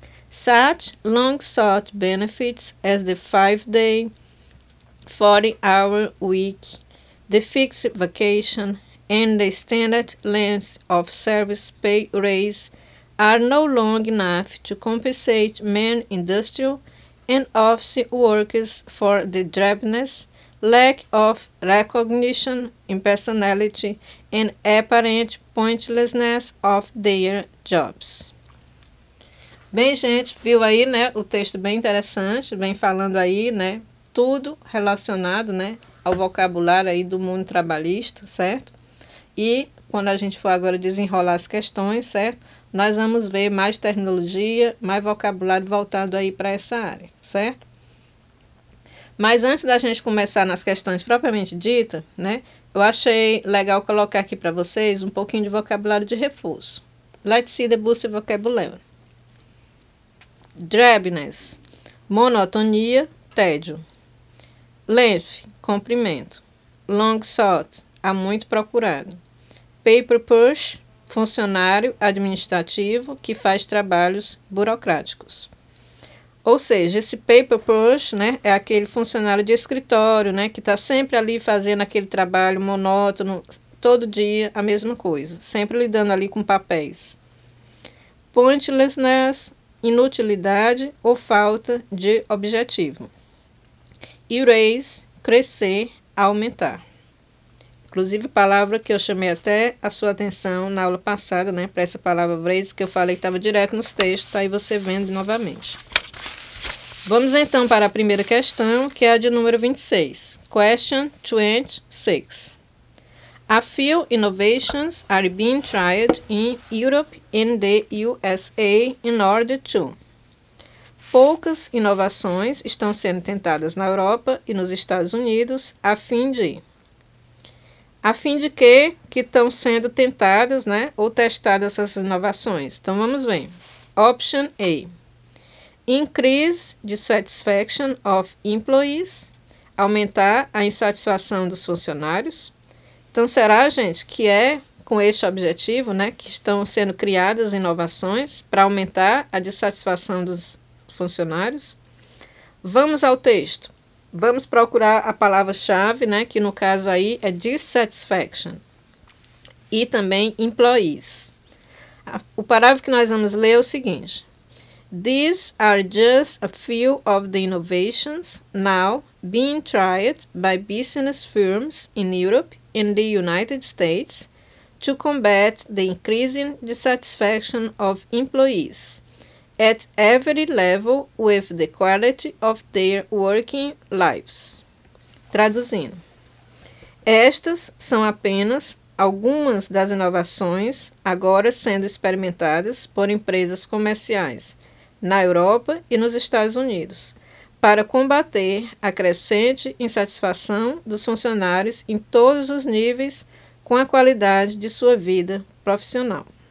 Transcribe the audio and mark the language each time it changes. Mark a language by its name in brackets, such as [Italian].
[English] Such long-sought benefits as the 5-day, 40-hour week, the fixed vacation, and the standard length of service pay raise are no longer enough to compensate many industrial and office workers for the drabness, lack of recognition, impersonality, and apparent pointlessness of their jobs. [Portuguese] Bem, gente, viu aí, né, o texto bem interessante, vem falando aí, né, tudo relacionado, né, ao vocabulário aí do mundo trabalhista, certo? E quando a gente for agora desenrolar as questões, certo? Nós vamos ver mais terminologia, mais vocabulário voltado aí para essa área, certo? Mas antes da gente começar nas questões propriamente ditas, né? Eu achei legal colocar aqui para vocês um pouquinho de vocabulário de reforço. [English] Let's see the boost vocabulary. [Portuguese] Drabness, monotonia, tédio. Length, comprimento. [English] Long sought, [Portuguese] há muito procurado. [English] Paper push, [Portuguese] funcionário administrativo que faz trabalhos burocráticos. Ou seja, esse paper push, né, é aquele funcionário de escritório, né, que está sempre ali fazendo aquele trabalho monótono, todo dia a mesma coisa, sempre lidando ali com papéis. Pointlessness, inutilidade ou falta de objetivo. Erase, crescer, aumentar. Inclusive, palavra que eu chamei até a sua atenção na aula passada, né? Para essa palavra raise, que eu falei que estava direto nos textos, tá aí você vendo novamente. Vamos então para a primeira questão, que é a de número 26. [English] Question 26. A few innovations are being tried in Europe and the USA in order to. [Portuguese] Poucas inovações estão sendo tentadas na Europa e nos Estados Unidos a fim de... A fim de que estão sendo tentadas, né, ou testadas essas inovações? Então, vamos ver. [English] Option A. Increase the satisfaction of employees. [Portuguese] Aumentar a insatisfação dos funcionários. Então, será, gente, que é com este objetivo, né, que estão sendo criadas inovações para aumentar a dissatisfação dos funcionários? Vamos ao texto. Vamos procurar a palavra-chave, né, que no caso aí é dissatisfaction. E também employees. O parágrafo que nós vamos ler é o seguinte. [English] These are just a few of the innovations now being tried by business firms in Europe and the United States to combat the increasing dissatisfaction of employees at every level with the quality of their working lives. [Portuguese] Traduzindo. Estas são apenas algumas das inovações agora sendo experimentadas por empresas comerciais na Europa e nos Estados Unidos, para combater a crescente insatisfação dos funcionários em todos os níveis com a qualidade de sua vida profissional.